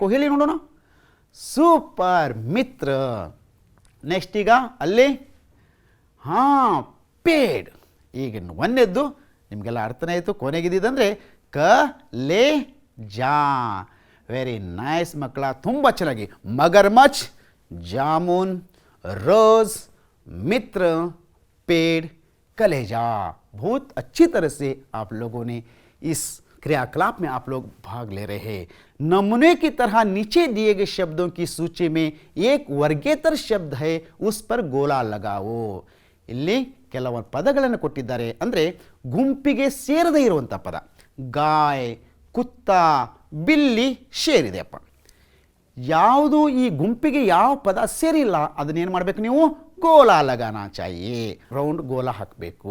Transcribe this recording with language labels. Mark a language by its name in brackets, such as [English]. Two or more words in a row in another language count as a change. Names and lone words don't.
[Kannada] ಹೇಳಿ ನೋಡೋಣ. ಸೂಪರ್, ಮಿತ್ರ. ನೆಕ್ಸ್ಟ್ ಈಗ ಅಲ್ಲಿ ಹಾಂ, ಪೇಡ್. ಈಗ ಒಂದೆದ್ದು ನಿಮಗೆಲ್ಲ ಅರ್ಥನೇ ಆಯಿತು. ಕೊನೆಗಿದ್ದಂದರೆ ಕ ಲೇ ಜಾ. [English] very nice [Kannada] ಮಕ್ಕಳ, ತುಂಬ ಚೆನ್ನಾಗಿ. [Hindi] मगरमच्छ, जामुन, रोज, मित्र, पेड़, कलेजा. बहुत अच्छी तरह से आप लोगों ने इस क्रियाकलाप में आप लोग भाग ले रहे हैं. नमूने की तरह नीचे दिए गए शब्दों की सूची में एक वर्गेतर शब्द है, उस पर गोला लगाओ. [Kannada] ಇಲ್ಲಿ ಕೆಲವೊಂದು ಪದಗಳನ್ನು ಕೊಟ್ಟಿದ್ದಾರೆ. ಅಂದರೆ ಗುಂಪಿಗೆ ಸೇರದೇ ಇರುವಂಥ ಪದ. [Hindi] गाय, कुत्ता, बिल्ली, शेर [Kannada] ಇದೆಯಪ್ಪ. ಯಾವುದು ಈ ಗುಂಪಿಗೆ ಯಾವ ಪದ ಸೇರಿಲ್ಲ ಅದನ್ನೇನು ಮಾಡಬೇಕು ನೀವು [Hindi] गोला लगाना चाहिए, [Kannada] ರೌಂಡ್ ಗೋಲ ಹಾಕಬೇಕು.